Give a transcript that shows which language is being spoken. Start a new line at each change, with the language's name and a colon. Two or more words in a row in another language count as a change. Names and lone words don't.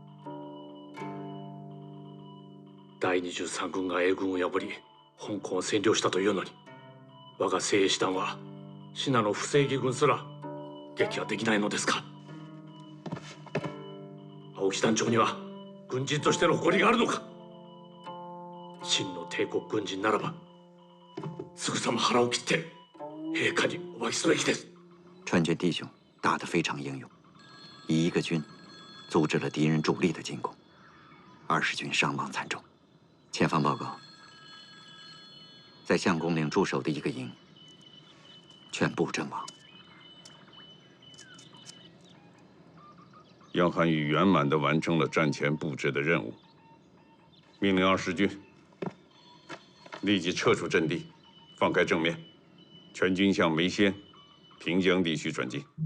Japanese: 第23軍が英軍を破り香港を占領したというのに、我が精鋭師団は信濃不正義軍すら撃破できないのですか。青木団長には軍人としての誇りがあるのか。真の帝国軍人ならばすぐさま腹を切って陛下にお詫びすべきです。
Chinese: 川军弟兄打得非常英勇，以一个军阻止了敌人主力的进攻，20军伤亡惨重。前方报告，在相公岭驻守的一个营全部阵亡。杨涵宇圆满地完成了战前布置的任务，命令20军立即撤出阵地，放开正面，全军向梅仙、平江地区转进。